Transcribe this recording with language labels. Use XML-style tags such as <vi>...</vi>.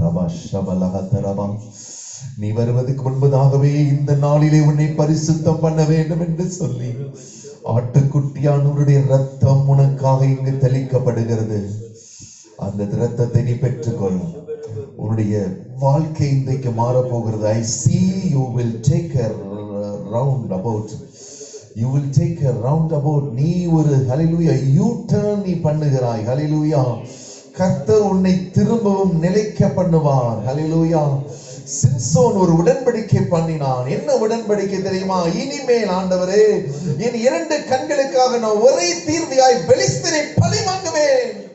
<ta>ரபா ஷபலஹதரபா, நீ வருவதற்கு முன்பதாகவே இந்த நாளிலே உன்னை பரிசுத்தம் பண்ண வேண்டும் என்று சொல்லி ஆட்டுக்குட்டியானவருடைய ரத்தம் உனக்காக இங்கு தெளிக்கப்படுகிறது. அந்த இரத்தத்தை நீ பெற்றுக்கொள். உன்னுடைய வாழ்க்கை இன்றைக்கு மாறப்போகிறது.</ta> <en>I see you will take a roundabout. You will take a roundabout.</en> <ta>நீ ஒரு ஹல்லேலூயா U-turn நீ பண்ணுகிறாய். ஹல்லேலூயா, கர்த்தர் உன்னை திரும்பவும் நிலைக்க பண்ணுவார். ஹல்லேலூயா. சிம்சோன் ஒரு உடன்படிக்கை பண்ணினான். என்ன உடன்படிக்கை தெரியுமா? இனிமேல் ஆண்டவரே, என் 2 கண்களுக்காக நான் ஒரே தீர்வையாய் பெலிஸ்தரை பழி வாங்குவேன்.</ta>